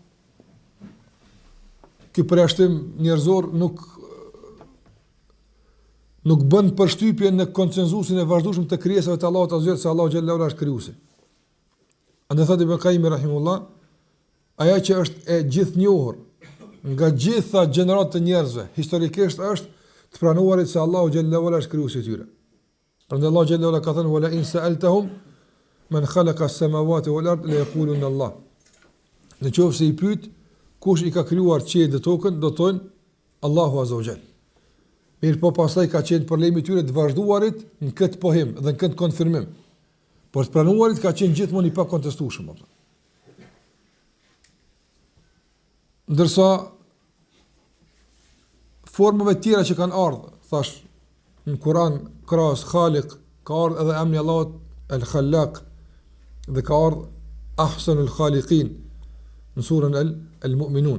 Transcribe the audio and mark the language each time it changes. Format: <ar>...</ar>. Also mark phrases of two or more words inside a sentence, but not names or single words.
<sq>ky përjashtim njerëzor nuk bën përshtypje në konsenzusin e vazhdueshëm të krijesave të Allahut azza se Allahu</sq> <ar>جل وعلا</ar> <sq>është krijuesi. Andaj thotë Ibn Qayyim rahimullah, ajo që është e gjithnjohur nga gjitha gjeneratat e njerëzve historikisht është të pranuarit se Allahu</sq> <ar>جل وعلا</ar> <sq>është krijuesi i tyre. Prandaj Allahu</sq> <ar>جل وعلا</ar> <sq>ka thënë</sq> <ar>ولئن سألتهم من خلق السماوات والأرض ليقولن الله.</ar> <sq>Nëse i pyet kush i ka krijuar qiellin dhe tokën, do thonë Allahu</sq> <ar>عز وجل.</ar> <sq>Mirë po pastaj ka qenë problemi i tyre të vazhduarit në këtë pohim dhe në këtë konfirmim. Por të pranuarit ka qenë gjithmonë i pakontestueshëm. Ndërsa formave tjera që kanë ardhur, thash në Kur'an krahas Khaliq, ka ardhur edhe emri Allahut El-Khallaq dhe ka ardhur</sq> <ar>أحسن الخالقين</ar> <sq>në surën El-Mu'minun.</sq>